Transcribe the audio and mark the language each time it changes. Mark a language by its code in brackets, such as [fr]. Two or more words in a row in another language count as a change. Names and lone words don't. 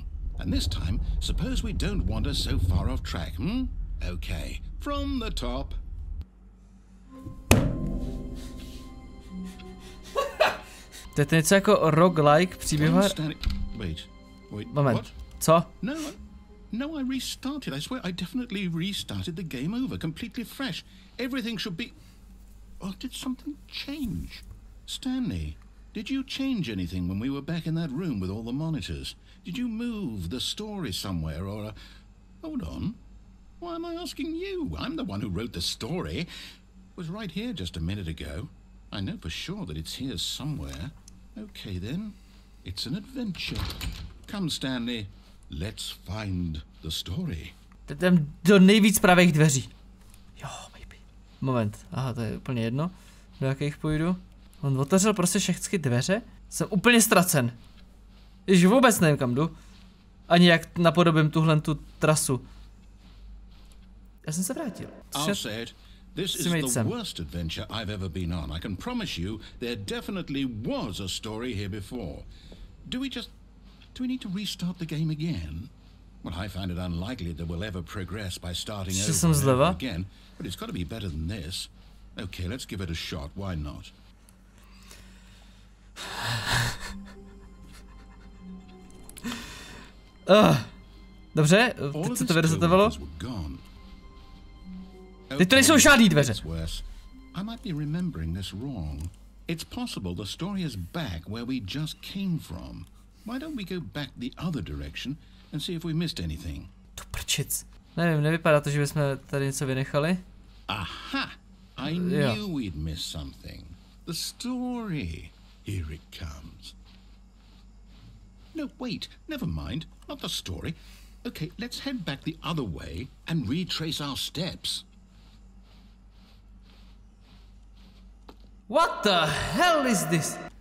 [en] And this time, suppose we don't wander so far off track, Okay, from the top. [cs] To je něco jako roguelike příběhová... [en] Wait, [cs] moment, [en] what? [cs] Co? [en] No, I restarted. I swear I definitely restarted the game over, completely fresh. Everything should be... Or did something change? Stanley, did you change anything when we were back in that room with all the monitors? Did you move the story somewhere or... Hold on. Why am I asking you? I'm the one who wrote the story. It was right here just a minute ago. I know for sure that it's here somewhere. Okay then. It's an adventure. Come, Stanley. Let's find the story. [cs] Jdem do nejvíc pravých dveří. Jo, maybe. Moment. Aha, to je úplně jedno. Do jakých půjdu? On otevřel prostě všechny dveře. Jsem úplně ztracen. Jež vůbec nevím, kam jdu. Ani jak napodobím tuhle tu trasu. Já jsem se vrátil. [en] This is the worst adventure I've ever been on. I can promise you there definitely was a story here before. Do we need to restart the game again? Well, I find it unlikely that we'll ever progress by starting over again, but it's got to be better than this. Okay, let's give it a shot. Why not? [cs] Dobře, teď se to vyresetovalo. Teď to nejsou žádný dveře. [en] I might be remembering this wrong. It's possible the story is back where we just came from. Why don't we go back the other direction and see if we missed anything? [cs] Tu prčic. Nevím, nevypadá to, že bychom tady něco vynechali. Aha! [en] I knew we'd miss something. The story. Here it comes. No, wait. Never mind. Not the story. Okay, let's head back the other way and retrace our steps. What the hell is this?